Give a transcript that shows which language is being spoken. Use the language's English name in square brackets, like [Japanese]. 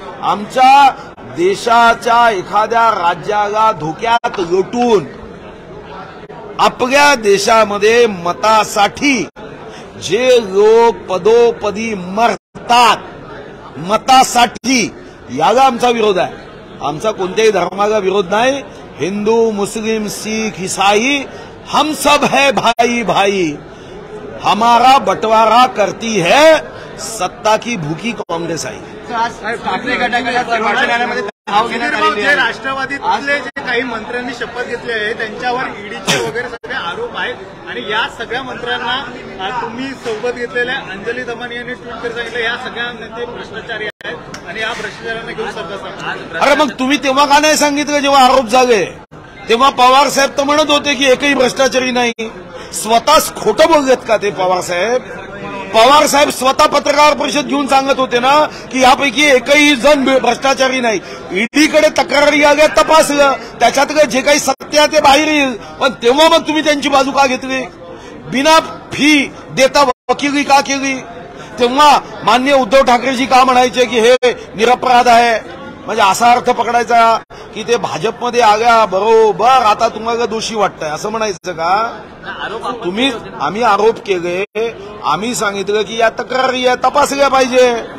[Marathi] आमच्या देशाच्या एखाद्या राज्याला धोक्यात लोटून आपल्या देशामध्ये मतासाठी जे लोक पदोपदी मरतात, मतासाठी, याला आमचा विरोध आहे. आमचा कोणत्याही धर्माला विरोध नाही. [Hindi] हिंदू, मुस्लिम, शीख, ईसाई हम सब है भाई भाई. हमारा बंटवारा करती है सत्ता की भूखी काँग्रेस आई. [Marathi] ठाकरे गटामध्ये धाव घेण्यात आलेली जे आहे. राष्ट्रवादीतले जे काही मंत्र्यांनी शपथ घेतली आहे त्यांच्यावर ईडीचे वगैरे सगळे आरोप आहेत आणि या सगळ्या मंत्र्यांना तुम्ही सोबत घेतलेल्या अंजली दमन यांनी ट्विट करून सांगितलं या सगळ्या नेते भ्रष्टाचारी आहेत आणि या भ्रष्टाचारांना घेऊन सरकार. अरे मग तुम्ही तेव्हा का नाही सांगितलं जेव्हा आरोप झाले? तेव्हा पवार साहेब तर म्हणत होते की एकही भ्रष्टाचारी नाही. स्वतःच खोटं बोललेत का ते पवार साहेब? पवार साहेब स्वतः पत्रकार परिषद घेऊन सांगत होते ना की यापैकी एकही जण भ्रष्टाचारी नाही. ईडीकडे तक्रारी आल्या, तपासलं, त्याच्यातलं जे काही सत्य आहे ते बाहेर येईल. पण तेव्हा मग तुम्ही त्यांची बाजू का घेतली? बिना फी देता वकिली का केली? तेव्हा माननीय उद्धव ठाकरेजी का म्हणायचे की हे निरपराध आहे? म्हणजे असा अर्थ पकडायचा की ते भाजपमध्ये आल्या बरोबर आता तुम्हाला दोषी वाटतंय असं म्हणायचं का? तुम्ही आम्ही आरोप केले, आम्ही सांगितलं की या तक्रारी तपासल्या पाहिजे.